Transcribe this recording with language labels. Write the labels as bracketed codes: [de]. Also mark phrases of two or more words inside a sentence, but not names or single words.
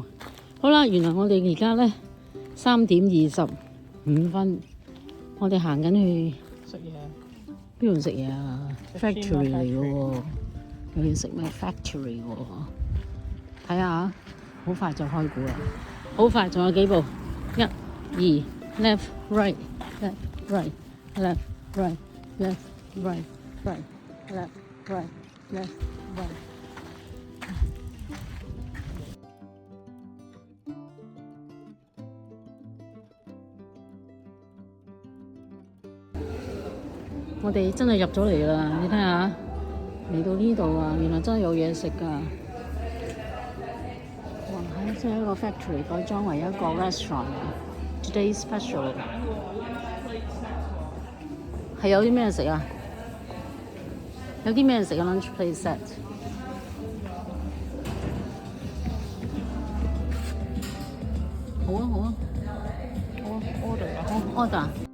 [yue] 好啦，原來我哋而家咧3:25，我哋行緊去食嘢。邊度食嘢啊 ？Factory 嚟嘅喎，又要食咩 Factory 喎？睇下，好快就開估啦！好快，仲有幾步？ [en] 1、2 ，left right left right left right left right right left right left right。 [yue] 我哋真係入咗嚟啦！你睇下，嚟到呢度啊，原來真係有嘢食㗎。哇！係即係一個 factory 改裝為一個 restaurant。 [en] Today's special [yue] 係有啲咩食啊？有啲咩食啊 ？ [en] Lunch plate set。 [yue] 好啊好啊，好啊，order 啊！好 order。